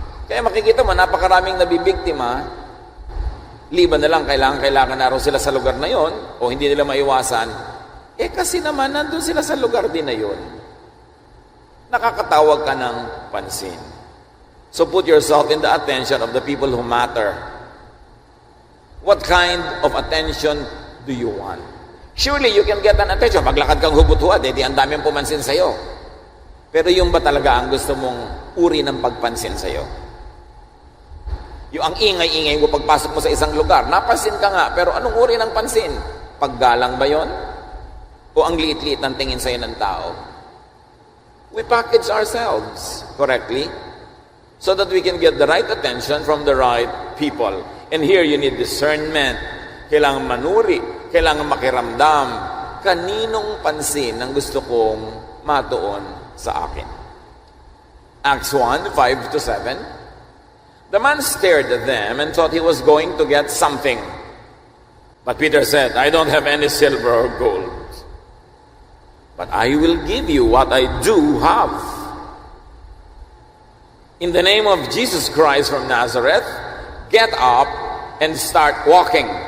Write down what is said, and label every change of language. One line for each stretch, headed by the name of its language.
Filipino: Kaya makikita mo, napakaraming nabibiktima. Liban na lang, kailangan na raw sila sa lugar na yon o hindi nila maiwasan. Kasi naman, nandun sila sa lugar din na yun. Nakakatawag ka ng pansin.
English: So put yourself in the attention of the people who matter. What kind of attention do you want? Surely you can get an attention.
Filipino: Maglakad kang hubot-huwad, di ang dami ang pumansin sa'yo. Pero yung ba talaga ang gusto mong uri ng pagpansin sa'yo? Yung ang ingay-ingay mo pagpasok mo sa isang lugar, napansin ka nga, pero anong uri ng pansin? Paggalang ba yon? O ang liit-liit ng tingin sa'yo ng tao?
English: We package ourselves correctly so that we can get the right attention from the right people. And here you need discernment.
Filipino: Kailangan manuri, kailangan makiramdam. Kaninong pansin ang gusto kong matuon sa akin?
English: Acts 1, 5-7. The man stared at them and thought he was going to get something. But Peter said, I don't have any silver or gold, but I will give you what I do have. In the name of Jesus Christ from Nazareth, get up and start walking.